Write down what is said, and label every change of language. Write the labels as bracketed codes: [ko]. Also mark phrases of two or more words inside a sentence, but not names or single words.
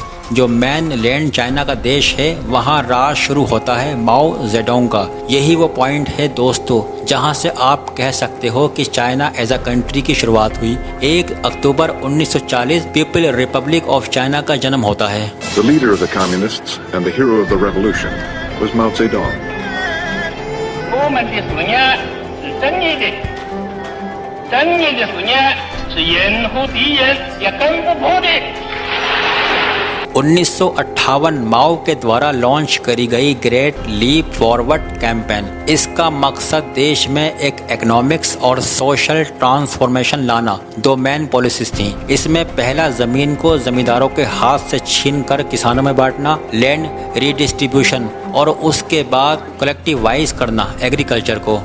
[hi] जो मेन लैंड चाइना का देश है, वहाँ राज शुरू होता है माओ जेडोंग का। यही वो पॉइंट है दोस्तों, जहाँ से आप कह सकते हो कि [en] China as a country [hi] की शुरुआत हुई। 1 अक्टूबर 1940 पीपल रिपब्लिक ऑफ चाइना का जन्म होता है। [en] The leader of the communists and the hero of the revolution was Mao Zedong. [zh] 我们的思念是正义的，正义的思念是任何敌人也攻不破的。 [hi] 1958 माओ के द्वारा लॉन्च करी गई [en] Great Leap Forward campaign. [hi] इसका मकसद देश में एक इकोनॉमिक्स और [en] social transformation [hi] लाना। 2 [en] main policies [hi] थी। इसमें पहला, जमीन को जमींदारों के हाथ से छीनकर किसानों में बांटना, [en] land redistribution, [hi] और उसके बाद कलेक्टिवाइज करना एग्रीकल्चर को।